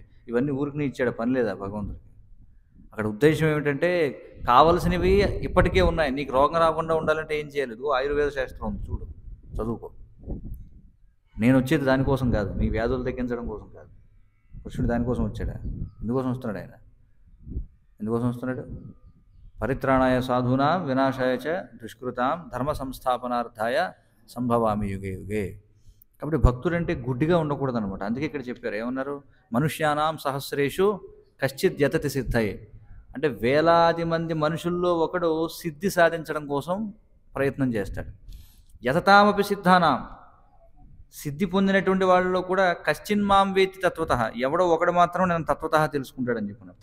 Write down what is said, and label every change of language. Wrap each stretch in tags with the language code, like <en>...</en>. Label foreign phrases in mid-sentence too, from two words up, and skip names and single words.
<te>ఇవన్నీ ఊరికి ఇచ్చాడు, పని లేదా భగవంతుడికి? అక్కడ ఉద్దేశం ఏమిటంటే కావలసినవి ఇప్పటికే ఉన్నాయి, నీకు రోగం రాకుండా ఉండాలంటే ఏం చేయాలి? ఇదిగో ఆయుర్వేద శాస్త్రం ఉంది, చూడు, చదువుకో. నేను వచ్చేది దానికోసం కాదు, నీ వ్యాధులు తగ్గించడం కోసం కాదు. కృష్ణుడు దానికోసం వచ్చాడా? ఎందుకోసం వస్తున్నాడు ఆయన? ఎందుకోసం వస్తున్నాడు?</te> <sa>పరిత్రాణాయ సాధూనాం వినాశాయ చ దుష్కృతాం ధర్మ సంస్థాపనార్థాయ సంభవామి యుగే యుగే.</sa> <te>కాబట్టి భక్తుడంటే గుడ్డిగా ఉండకూడదు అనమాట. అందుకే ఇక్కడ చెప్పారు, ఏమన్నారు?</te> <sa>మనుష్యానాం సహస్రేషు కశ్చిత్ యతతి సిద్ధయే.</sa> <te>అంటే వేలాది మంది మనుషుల్లో ఒకడు సిద్ధి సాధించడం కోసం ప్రయత్నం చేస్తాడు.</te> <sa>యతతామపి సిద్ధానాం,</sa> <te>సిద్ధి పొందినటువంటి వాళ్ళలో కూడా</te> <sa>కశ్చిన్ మాం వేతి తత్వతః,</sa> <te>ఎవడో ఒకడు మాత్రం నేను తత్వతః తెలుసుకుంటాడని చెప్పుకున్నాను.</te>